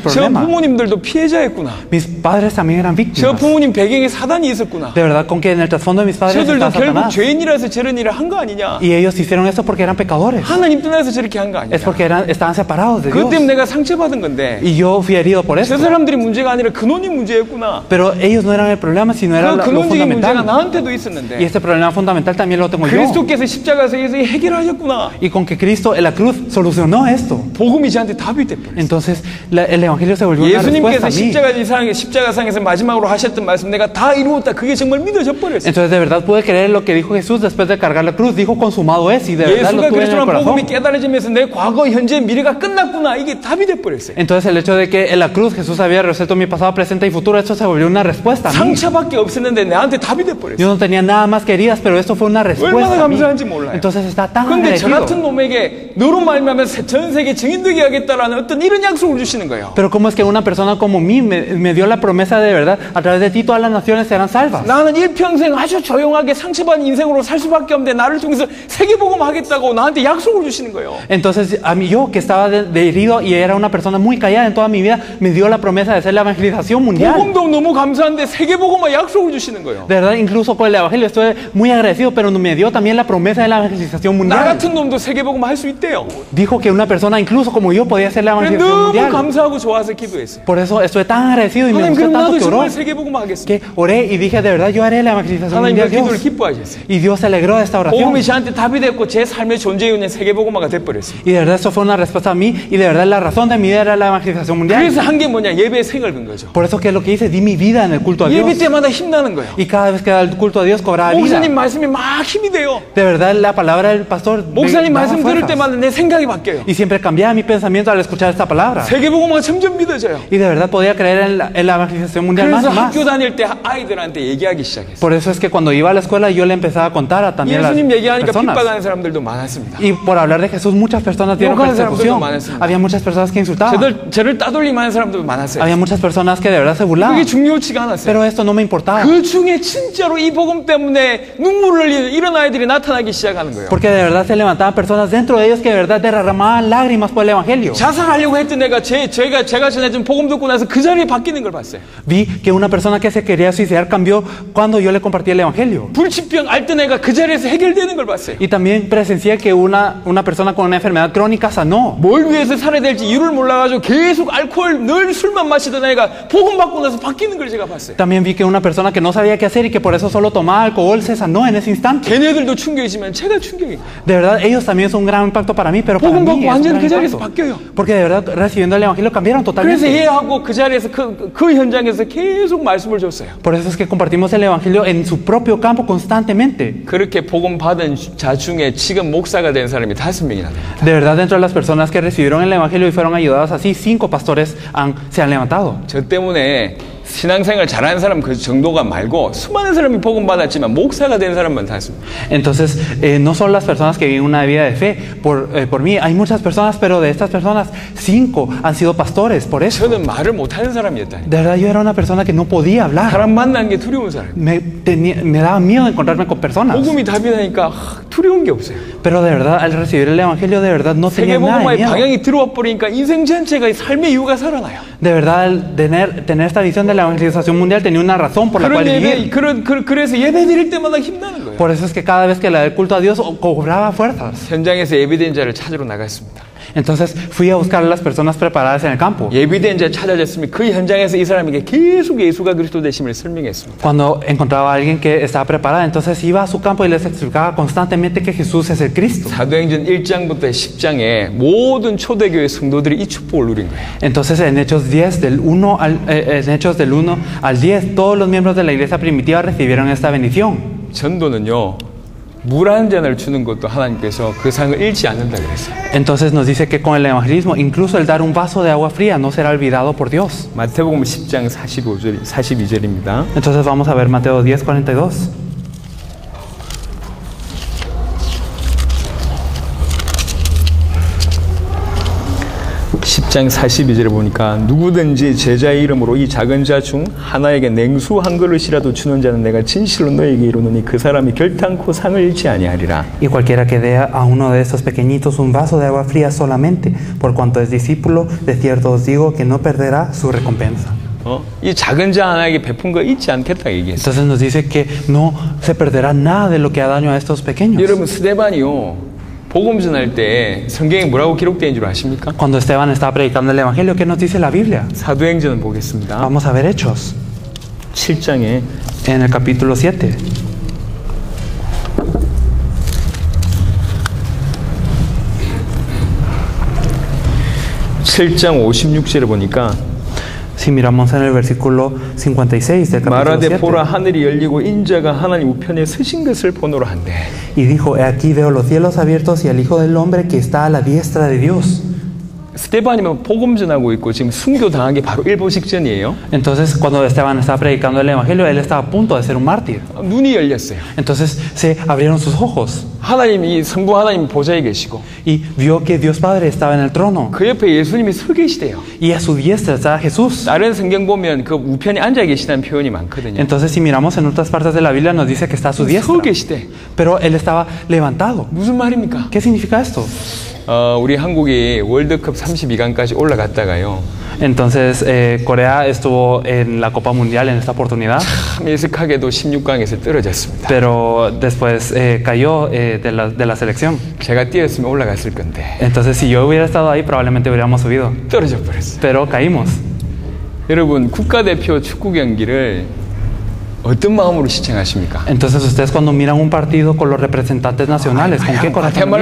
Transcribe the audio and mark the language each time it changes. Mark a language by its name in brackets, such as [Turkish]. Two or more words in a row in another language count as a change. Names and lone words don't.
[Korean] 저 [Spanish] problema. [Korean] 부모님들도 피해자였구나. [Spanish] Mis padres también eran [Korean] 저 [Spanish] víctimas. [Korean] 부모님 배경에 사단이 있었구나. [Spanish] De verdad, con que en el trasfondo de mis padres [Korean] 저들도 [Spanish] está [Korean] 결국 [Spanish] Satanás. [Korean] 죄인이라서 저런 일을 한 거 아니냐? [Spanish] Y ellos hicieron eso porque eran pecadores. [Korean] 하나님 떠나서 저렇게 한 거 아니냐? [Spanish] Es porque estaban separados de [Korean] 그것 [Spanish] Dios. [Korean] 때문에 내가 상처받은 건데 [Spanish] Y yo fui herido por [Korean] 저 [Spanish] eso. [Korean] 사람들이 문제가 아니라 근원이 문제였구나. [Spanish] Pero ellos no eran el problema, sino era [Korean] 그 [Spanish] lo [Korean] 근원적인 문제가 [Spanish] fundamental. [Korean] 나한테도 [Spanish] Y [Korean] 있었는데 [Spanish] este problema fundamental también lo tengo yo. [Korean] 그리스도께서 십자가에서 해결하셨구나. [Spanish] Y con que Cristo en la cruz solucionó esto. [Korean] 복음이 저한테 답이 돼버렸어요. [Spanish] Entonces el evangelio se volvió una respuesta a [Korean] 예수님께서 [Spanish] mí. [Korean] 십자가상에서 마지막으로 하셨던 말씀 내가 다 이루었다. 그게 정말 믿어져 버렸어요. [Spanish] Entonces de verdad pude creer lo que dijo Jesús después de cargar la cruz. Dijo consumado es y de verdad lo [Korean] 예수가 [Spanish] tuve en el [Korean] 그리스도라는 복음이 [Spanish] corazón. [Korean] 깨달아지면서 내 과거, 현재, 미래가 끝났구나. 이게 답이 돼버렸어요. [Spanish] Entonces el hecho de que en la cruz Jesús había resuelto mi pasado, presente y futuro, esto se volvió una respuesta a mí. [Korean] 상처밖에 없었는데 나한테 답이 돼버렸어요. [Spanish] Yo no tenía nada más que heridas, pero esto fue una [Korean] 얼마나 [Spanish] respuesta a mí. [Korean] 감사한지 몰라요. [Spanish] Entonces está tan [Korean] 근데 저 [Spanish] agradecido. [Korean] 같은 놈에게 너로 말미암아서 전 세계 증인되게 하겠다라는 어떤 이런 약속을 주시는 거예요. [Spanish] Pero cómo es que una persona como mí me dio la promesa de verdad, a través de ti todas las naciones serán salvas. [Korean] 나는 일평생 아주 조용하게 상처받은 인생으로 살 수밖에 없는데 나를 통해서 세계복음 하겠다고 나한테 약속을 주시는 거예요. [Spanish] Entonces a mí, yo que estaba de herido y era una persona muy callada en toda mi vida, me dio la promesa de hacer la evangelización mundial. [Korean] 복음도 너무 감사한데 세계복음만 약속을 주시는 거예요. [Spanish] De verdad, incluso con el evangelio estoy muy agradecido, pero me dio también la promesa de la evangelización [Korean] 나 [Spanish] mundial. [Korean] 같은 놈도 세계복음 할 수 있대요. [Spanish] Dijo que una persona incluso como yo podía hacer la evangelización [Korean] 너무 [Spanish] mundial. [Korean] 감사하고 좋아서 기도했어요. [Spanish] Por eso estoy tan agradecido y me [Korean] 하나님 [Spanish] gustó [Korean] 그럼 [Spanish] tanto [Korean] 나도 [Spanish] que oró, [Korean] 정말 세계복음 하겠습니다. [Spanish] que oré y dije de verdad yo haré la evangelización [Korean] 하나님 그 [Spanish] mundial. [Korean] 기도를 [Spanish] Dios. [Korean] 기뻐하셨어요. [Spanish] Y Dios se alegró de esta oración. [Korean] 복음이 저한테 답이 됐고 제 삶의 존재 이유는 세계복음화가 돼버렸어요. [Spanish] Y de verdad eso fue una respuesta a mí y de verdad la razón de mi vida era la evangelización mundial. [Korean] 그래서 한 게 뭐냐? 예배에 생을 건 거죠. [Spanish] Por eso que lo que hice, di mi vida en el culto a Dios. [Korean] 예배 때마다 힘나는 거예요. [Spanish] Y cada vez que da el culto a Dios cobraba vida. [Korean] 목사님 말씀이 막 힘이 돼요. [Spanish] De verdad la palabra del pastor me [Korean] 목사님 [Spanish] daba [Korean] 말씀 들을 [Spanish] fuerzas. [Korean] 때마다 내 생각이 바뀌어요. [Spanish] Y siempre cambiaba mi pensamiento al escuchar esta palabra. [Korean] 세계복음화가 점점 믿어져요. [Spanish] Y de verdad podía creer en la evangelización mundial más [Korean] 그래서 [Spanish] y más. [Korean] 학교 다닐 때 아이들한테 얘기하기 시작했어요. [Spanish] Por eso es que cuando iba a la escuela yo le empezaba a contar a también las [Korean] 예수님 얘기하니까 [Spanish] personas. [Korean] 핍박하는 사람들도 많았습니다. [Spanish] Y por hablar de Jesús muchas personas dieron [Korean] 욕하는 [Spanish] persecución. [Korean] 사람들도 많았습니다. [Spanish] Había muchas personas que insultaban. [Korean] 저를 따돌림하는 사람도 많았어요. [Spanish] Había muchas personas que de verdad se [Korean] 그게 [Spanish] burlaban. [Korean] 중요치가 않았어요. [Spanish] Pero esto no me importaba. [Korean] 그 중에 이제 진짜로 이 복음 때문에 눈물을 흘리는 이런 아이들이 나타나기 시작하는 거예요. [Spanish] Porque de verdad se levantaban personas dentro de ellos que de verdad derramaban lágrimas por el Evangelio. [Korean] 자살하려고 했던 애가 제가 전해준 복음 듣고 나서 그 자리에 바뀌는 걸 봤어요. [Spanish] Vi que una persona que se quería suicidar cambió cuando yo le compartí el Evangelio. [Korean] 불치병 앓던 애가 그 자리에서 해결되는 걸 봤어요. [Spanish] Y también presencié que una persona con una enfermedad crónica sanó. [Korean] 뭘 위해서 살아야 될지 이유를 몰라가지고 계속 알코올 늘 술만 마시던 애가 복음 받고 나서 바뀌는 걸 제가 봤어요. [Spanish] También vi que una persona que no sabía qué hacer y que por eso solo tomaba alcohol se sanó en ese instante. [Korean] 걔네들도 충격이지만 제가 충격이에요. [Spanish] De verdad, ellos también son un gran impacto para mí, pero para [Korean] 복음 [Spanish] mí [Korean] 받고 [Spanish] es un [Korean] 완전 [Spanish] gran [Korean] 그 자리에서 [Spanish] impacto. [Korean] 바뀌어요. [Spanish] Porque de verdad, recibiendo el Evangelio cambiaron [Korean] 그래서 [Spanish] totalmente. [Korean] 얘하고 그 자리에서 그 현장에서 계속 말씀을 줬어요. [Spanish] Por eso es que compartimos el Evangelio en su propio campo constantemente. [Korean] 그렇게 복음 받은 자 중에 지금 목사가 된 사람이 5명이나 됩니다. [Spanish] De verdad, dentro de las personas que recibieron el Evangelio y fueron ayudadas así, 5 pastores se han levantado. [Korean] 저 때문에 신앙생활 잘하는 사람 그 정도가 말고 수많은 사람이 복음 받았지만 목사가 된 사람만 탔습니다. [Spanish] Entonces, no son las personas que viven una vida de fe. Por mí, hay muchas personas, pero de estas personas, 5 han sido pastores, por eso. [Korean] 저는 말을 못하는 사람이었다니. [Spanish] De verdad, yo era una persona que no podía hablar. [Korean] 사람 만나는 게 두려운 사람. [Spanish] Me daba miedo encontrarme con personas. [Korean] 복음이 답이 나니까 두려운 게 없어요. [Spanish] Pero de verdad, al recibir el Evangelio, de verdad no tenía nada de [Korean] 세계복음화의 [Spanish] miedo. [Korean] 방향이 들어와 버리니까 인생 전체가 삶의 이유가 살아나요. [Spanish] De verdad, al tener esta visión de la evangelización mundial, tenía una razón por la cual vivir. [Korean] 그래서 예배 드릴 때마다 힘나는 거예요. [Spanish] Por eso es que cada vez que le daba culto a Dios, cobraba fuerzas. [Korean] 현장에서 예비된 자를 찾으러 나갔습니다. [Spanish] Entonces fui a buscar a las personas preparadas en el campo. [Korean] 예비된 자 찾아졌으면 그 현장에서 이 사람에게 계속 예수가 그리스도 되심을 설명했습니다. [Spanish] Cuando encontraba a alguien que estaba preparada, entonces iba a su campo y les explicaba constantemente que Jesús es el Cristo. [Korean] 사도행전 1장부터 10장에 모든 초대교회 성도들이 이 축복을 누린 거예요. [Spanish] Entonces en Hechos 10 del 1 al 10, todos los miembros de la iglesia primitiva recibieron esta bendición. [Korean] 전도는요, 물 한 잔을 주는 것도 하나님께서 그 상을 잃지 않는다 그랬어요. [Spanish] Entonces nos dice que con el evangelismo, incluso el dar un vaso de agua fría no será olvidado por Dios. [Korean] 마태복음 10장 42절입니다. [Spanish] Entonces vamos a ver Mateo 10, 42. [Korean] 장 42절에 보니까 누구든지 제자의 이름으로 이 작은 자 중 하나에게 냉수 한 그릇이라도 주는 자는 내가 진실로 너에게 이르노니 그 사람이 결단코 상을 잃지 아니하리라. [Spanish] Y cualquiera que dé a uno de estos pequeñitos un vaso de agua fría solamente, por cuanto es discípulo, de cierto os digo que no perderá su recompensa. [Korean] 이 작은 자 하나에게 베푼 거 잊지 않겠다 얘기했어요. [Spanish] Entonces nos dice que no se perderá nada de lo que ha daño a estos pequeños. [Korean] 여러분 스데반이요. 복음 전할 때 성경에 뭐라고 기록되어 있는 줄 아십니까? [Spanish] Cuando Esteban estaba predicando el evangelio, ¿qué nos dice la Biblia? [Korean] 사도행전을 보겠습니다. [Spanish] Vamos a ver Hechos [Korean] 7장에 [Spanish] en el capítulo 7. [Korean] (7장 56절에) 보니까 [Spanish] Si miramos en el versículo 56 del capítulo [Korean] 말하되 [Spanish] 7. [Korean] 보라 하늘이 열리고 인자가 하나님 우편에 서신 것을 보노라 한대. [Spanish] Y dijo, he aquí veo los cielos abiertos y al Hijo del Hombre que está a la diestra de Dios. [Korean] 스데반이면 복음 전하고 있고 지금 순교 당한 게 바로 일본 직전이에요. [Spanish] Entonces, cuando Esteban estaba predicando el evangelio, él estaba a punto de ser un mártir. [Korean] 눈이 열렸어요. [Spanish] Entonces se abrieron sus ojos [Korean] 하나님이 성부 하나님 보좌에 계시고 [Spanish] y vio que Dios Padre estaba en el trono [Korean] 그 옆에 예수님이 서 계시대요. [Spanish] y a su diestra estaba Jesús. [Korean] 다른 성경 보면 그 우편에 앉아 계시다는 표현이 많거든요. [Spanish] Entonces, si miramos en otras partes de la Biblia, nos dice que está a su diestra. [Korean] 서 계시대. [Spanish] Pero él estaba levantado. [Korean] 무슨 말입니까? [Spanish] ¿Qué significa esto? [Korean] 우리 한국이 월드컵 32강까지 올라갔다가요. [Spanish] Entonces, Corea estuvo en la Copa Mundial en esta oportunidad, [Korean] 참 예측하게도 16강에서 떨어졌습니다. [Spanish] pero después cayó de la selección. [Korean] 제가 뛰었으면 올라갔을 건데 [Spanish] Entonces, si yo hubiera estado ahí, probablemente hubiéramos subido. [Korean] 떨어져 버렸어요. [Spanish] Pero caímos. [Korean] 여러분 국가대표 축구 경기를 어떤 마음으로 시청하십니까? [Spanish] Entonces, ustedes cuando miran un partido con los representantes nacionales, ¿con qué corazón lo miran?